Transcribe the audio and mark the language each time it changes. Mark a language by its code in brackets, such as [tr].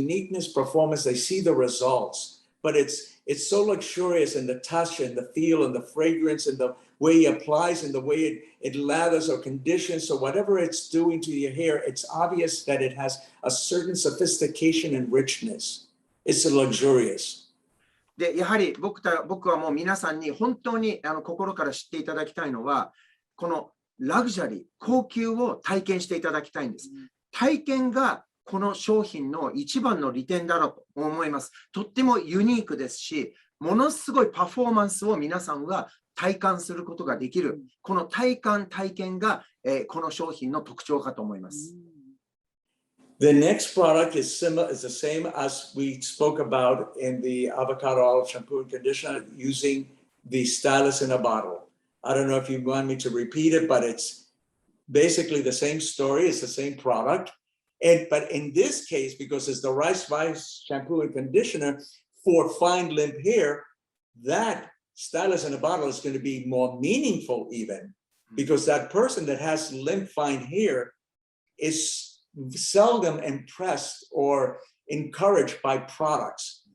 [en] They see the results, but it's so luxurious in the touch and the feel and the fragrance and the way it applies and the way it lathers or conditions. So whatever it's doing to your hair, it's obvious that it has a certain sophistication and richness. It's luxurious. [ja] で、やはり僕はもう皆さんに本当に心から知っていただきたいのは、このラグジュアリー、高級を体験していただきたいんです。体験がこの商品の一番の利点だろうと思います。とってもユニークですし、ものすごいパフォーマンスを皆さんは体感することができる。この体感、体験が、この商品の特徴かと思います。 [en] The next product is the same as we spoke about in the avocado olive shampoo and conditioner using the stylus in a bottle. I don't know if you want me to repeat it, but it's basically the same story. It's the same product. But in this case, because it's the rice shampoo and conditioner for fine limp hair, that stylus in a bottle is going to be more meaningful even, because that person that has limp fine hair is seldom impressed or encouraged by products.